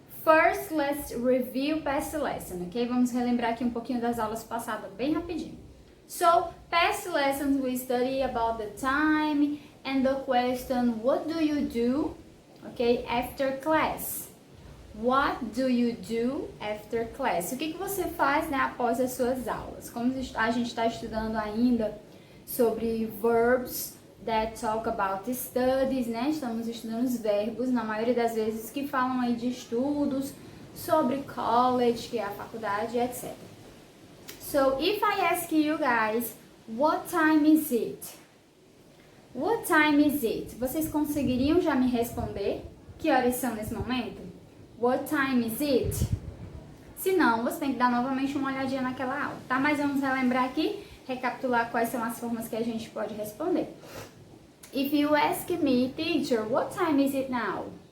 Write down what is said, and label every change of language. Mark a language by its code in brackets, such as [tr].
[en] First, let's review past lesson, ok? [pt] Vamos relembrar aqui um pouquinho das aulas passadas, bem rapidinho. [en] So, past lessons we study about the time and the question, what do you do, okay, after class? What do you do after class? [pt] O que você faz, né, após as suas aulas? Como a gente está estudando ainda sobre verbs that talk about studies, né? Estamos estudando os verbos, na maioria das vezes, que falam aí de estudos, sobre college, que é a faculdade, etc. [en] So, if I ask you guys, what time is it? What time is it? [pt] Vocês conseguiriam já me responder? Que horas são nesse momento? [en] What time is it? [pt] Se não, você tem que dar novamente uma olhadinha naquela aula, tá? Mas vamos relembrar aqui, recapitular quais são as formas que a gente pode responder. [en] If you ask me, teacher, what time is it now?